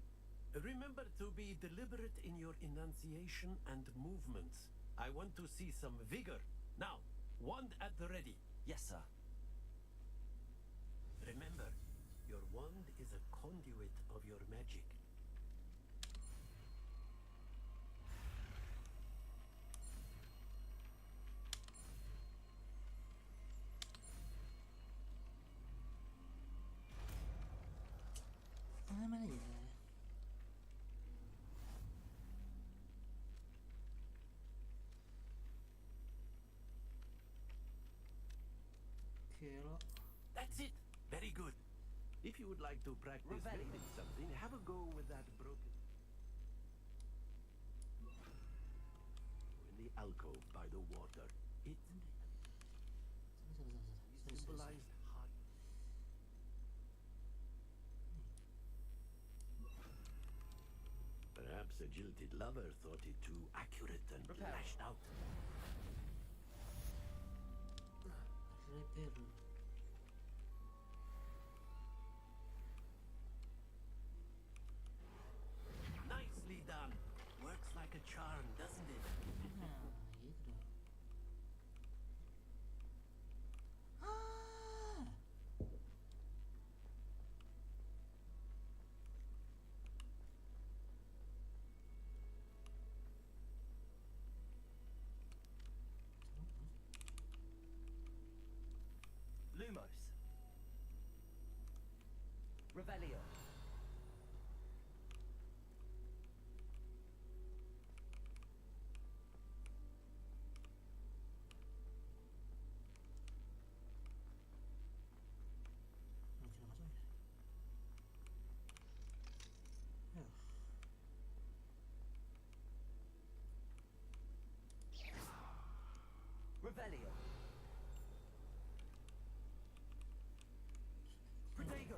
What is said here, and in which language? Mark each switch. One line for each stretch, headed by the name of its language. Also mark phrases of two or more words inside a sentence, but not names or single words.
English: Remember to be deliberate in your enunciation and movements. I want to see some vigor. Now, wand at the ready. Yes, sir. Remember, your wand is a conduit of your magic.
Indonesian: Ah, mana ya? Kira.
English: That's it. Very good. If you would like to practice Revelio. building something, have a go with that broken. In the alcove by the water, it
Indonesian: Sana.
English: symbolized heart. Perhaps a jilted lover thought it too accurate and Repair. lashed out. Repair. Nicely done. Works like a charm, doesn't it?
Indonesian: Nah, gitu dong. Ah.
English: Lumos. Revelio.
Indonesian: Macam apa tuh? Ya.
English: Revelio. Protego.